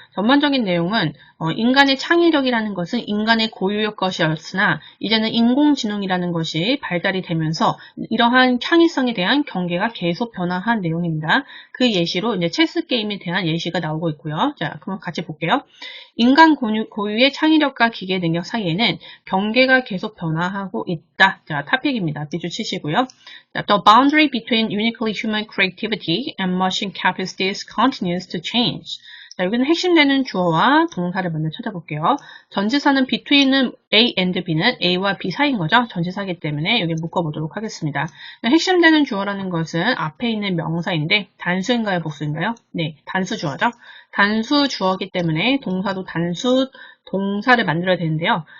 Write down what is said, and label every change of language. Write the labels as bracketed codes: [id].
[ko] 전반적인 내용은 인간의 창의력이라는 것은 인간의 고유의 것이었으나 이제는 인공지능이라는 것이 발달이 되면서 이러한 창의성에 대한 경계가 계속 변화한 내용입니다. 그 예시로 이제 체스게임에 대한 예시가 나오고 있고요. 자, 그럼 같이 볼게요. 인간 고유의 창의력과 기계 능력 사이에는 경계가 계속 변화하고 있다. 자, 토픽입니다. 비주 치시고요. [en] 자, The boundary between uniquely human creativity and machine capacities continues to change. [ko] 자, 여기는 핵심되는 주어와 동사를 먼저 찾아볼게요. 전치사는 between은 A and B는 A와 B 사이인 거죠. 전치사이기 때문에 여기 묶어보도록 하겠습니다. 핵심되는 주어라는 것은 앞에 있는 명사인데 단수인가요? 복수인가요? 네, 단수 주어죠. 단수 주어이기 때문에 동사도 단수 동사를 만들어야 되는데요.